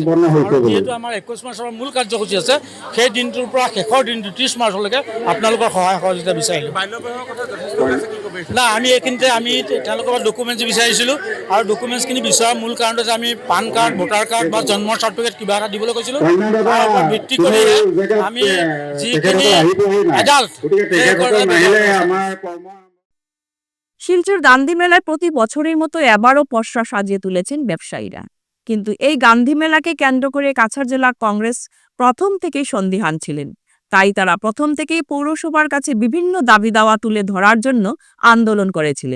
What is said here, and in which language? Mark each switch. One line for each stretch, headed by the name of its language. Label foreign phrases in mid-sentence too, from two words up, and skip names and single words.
Assamese: আৰু যিহেতু আমাৰ 21 মাৰ্চৰ মূল কাৰ্যসূচী আছে, সেই দিনটোৰ পৰা শেষৰ দিনটো 30 মাৰ্চলৈকে আপোনালোকৰ সহায় সহযোগিতা বিচাৰিলোঁ। না আমি এইখিনিতে আমি তেওঁলোকৰ পৰা ডকুমেণ্টছ বিচাৰিছিলোঁ। আৰু ডকুমেণ্টছখিনি বিচৰাৰ মূল কাৰণটো যে আমি
English: PAN card, voter card
Assamese: বা জন্মৰ চাৰ্টিফিকেট কিবা এটা দিবলৈ কৈছিলোঁ। তাৰ ওপৰত ভিত্তি কৰিহে আমি যিখিনি এডাল্ট
Bangla: শিলচর গান্ধী মেলায় প্রতি বছরের মতো এবারও পসরা সাজিয়ে তুলেছেন ব্যবসায়ীরা। কিন্তু এই গান্ধী মেলাকে কেন্দ্র করে কাছাড় জেলা কংগ্রেস প্রথম থেকেই সন্দিহান ছিলেন। তাই তারা প্রথম থেকেই পৌরসভার কাছে বিভিন্ন দাবি দাওয়া তুলে ধরার জন্য আন্দোলন করেছিলেন।